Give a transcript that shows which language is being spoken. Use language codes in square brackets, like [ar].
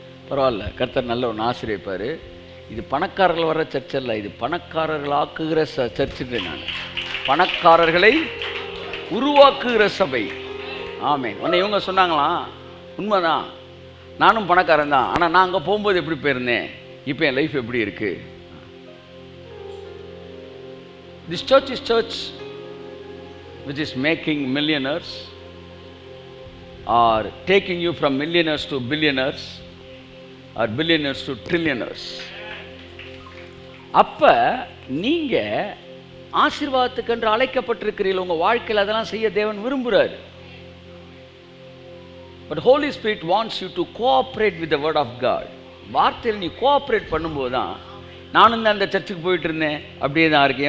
[ta] பரவாயில்ல, கர்த்தர் நல்ல ஒன்று ஆசிரியப்பார். இது பணக்காரர்கள் வர சர்ச் அல்ல, இது பணக்காரர்கள் ஆக்குகிற சர்ச்சுக்கு. நான் பணக்காரர்களை உருவாக்குகிற சபை. ஆமேன். உன்னை இவங்க சொன்னாங்களாம், உண்மைதான், நானும் பணக்காரன் தான், ஆனால் நான் அங்கே போகும்போது எப்படி போயிருந்தேன், இப்போ என் லைஃப் எப்படி இருக்குது. [en] This church is church which is making millionaires or taking you from millionaires to billionaires or billionaires to trillionaires. [ta] அப்போ நீங்கள் ஆசீர்வாதத்துக்கென்று அழைக்கப்பட்டிருக்கிறீர்கள். உங்கள் வாழ்க்கையில் அதெல்லாம் செய்ய தேவன் விரும்புகிறார். [en] But holy spirit wants you to cooperate with the word of God. [ta] வார்த்தையில் நீ கோஆப்ரேட் பண்ணும்போது தான். நானும் தான் அந்த சர்ச்சுக்கு போயிட்டு இருந்தேன், அப்படியே தான் இருக்கேன்.